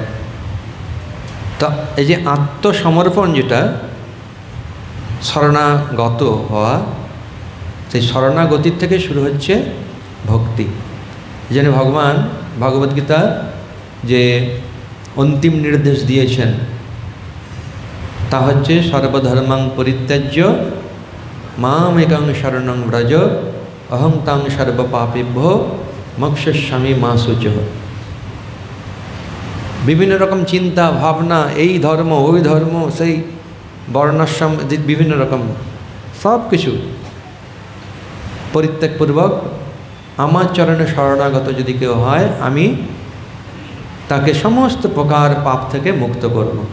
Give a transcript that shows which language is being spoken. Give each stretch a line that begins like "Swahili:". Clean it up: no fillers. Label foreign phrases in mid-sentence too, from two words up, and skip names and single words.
Bangla: তো এই যে আত্মসমর্পণ, যেটা শরণাগত হওয়া, সেই শরণাগতির থেকে শুরু হচ্ছে ভক্তি। এই জন্য ভগবান ভগবদ্গীতা যে অন্তিম নির্দেশ দিয়েছেন তা হচ্ছে
Sanskrit: সর্বধর্মাং পরিত্যাজ্য মাম একং শরণং ব্রজ অহং তাং সর্বপাপেভ্যো মোক্ষয়িষ্যামি মা শুচঃ।
Bangla: বিভিন্ন রকম চিন্তা ভাবনা, এই ধর্ম ওই ধর্ম, সেই বর্ণাশ্রম, বিভিন্ন রকম সব কিছু পরিত্যাগপূর্বক আমার চরণে শরণাগত যদি কেউ হয়, আমি তাকে সমস্ত প্রকার পাপ থেকে মুক্ত করব।